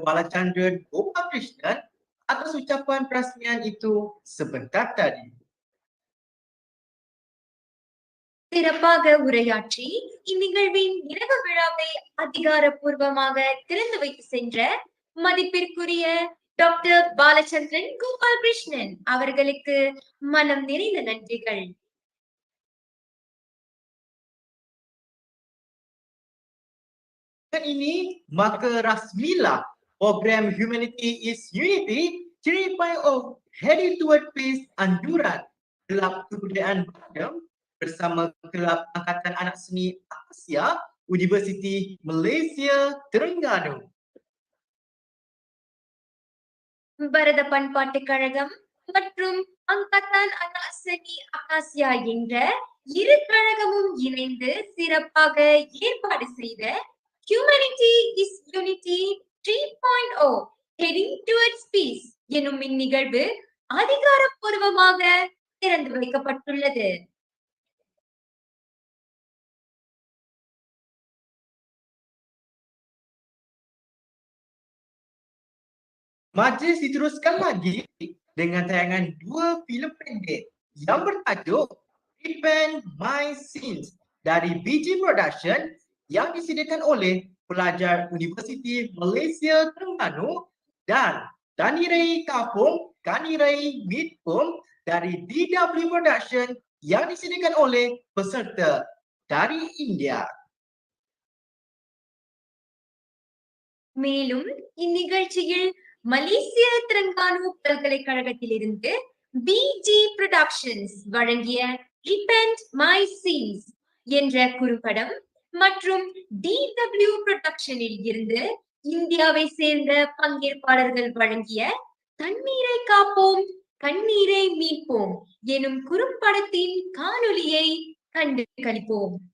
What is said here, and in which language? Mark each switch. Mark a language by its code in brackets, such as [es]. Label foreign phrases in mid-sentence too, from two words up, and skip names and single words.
[ms] Balachandran Gopalakrishnan atas ucapan perasmian itu sebentar tadi. [ta] சிறப்பாக உரையாற்றி இந்நிகழ்வின் இரவு விழாவை அதிகாரப்பூர்வமாக திறந்து வைத்து சென்ற மதிப்பிற்குரிய டாக்டர் பாலச்சந்திரன் கோபாலகிருஷ்ணன் அவர்களுக்கு மனம் நிறைந்த நன்றிகள். [ms] Dan ini maka rasmilah program Humanity is Unity 3.0 heading toward peace anjuran Kelab Kebudayaan Badam bersama Kelab Angkatan Anak Seni Asia Universiti Malaysia Terengganu. [ta] பாரத பண்பாட்டுக் கழகம் மற்றும் அங்கத்தான் அண்ணா சனி அகாசியா என்ற இரு கழகமும் இணைந்து சிறப்பாக ஏற்பாடு செய்த Humanity is Unity 3.0 Heading Towards Peace எனும் இந்நிகழ்வு அதிகாரப்பூர்வமாக திறந்து வைக்கப்பட்டுள்ளது. [ms] Majlis diteruskan lagi dengan tayangan dua filem pendek yang bertajuk Repent My Sins dari BG Production yang disediakan oleh pelajar Universiti Malaysia Terengganu dan Danirai Kapung, Kanirai Midpum dari DW Production yang disediakan oleh peserta dari India. [ta] மேலும் இந்நிகழ்ச்சியில் மலேசிய திரங்கானு பல்கலைக்கழகத்திலிருந்து BG Productions வழங்கிய Repent My Sins என்ற குறும்படம் மற்றும் DW Productionஇல் இருந்து இந்தியாவை சேர்ந்த பங்கேற்பாளர்கள் வழங்கிய தண்ணீரை காப்போம் கண்ணீரை மீட்போம் எனும் குறும்படத்தின் காணொளியை கண்டு களிப்போம்.